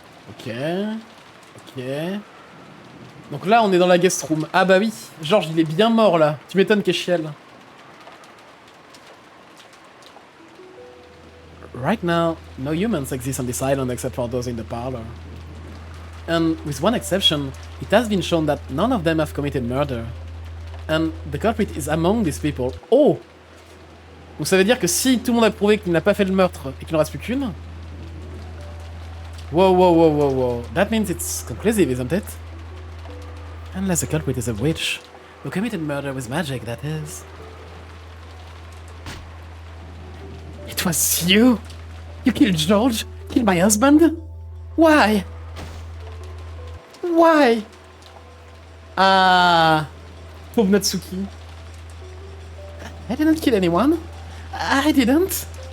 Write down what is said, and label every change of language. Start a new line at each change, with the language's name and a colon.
French: Ok. Ok. Donc là, on est dans la guest room. Ah bah oui, Georges, il est bien mort, là. Tu m'étonnes qu'il chiale.
English: Right now, no humans exist on this island except for those in the parlor. And with one exception, it has been shown that none of them have committed murder. And the culprit is among these people. Oh!
French: Donc ça veut dire que si tout le monde a prouvé qu'il n'a pas fait le meurtre et qu'il n'en reste plus qu'une...
English: Wow, wow, wow, wow, wow. That means it's conclusive, isn't it? Unless the culprit is a witch, who committed murder with magic, that is. It was you? You killed George? Killed my husband? Why? Why? Ah...
French: Pauvre Natsuki.
English: I didn't kill anyone. I didn't.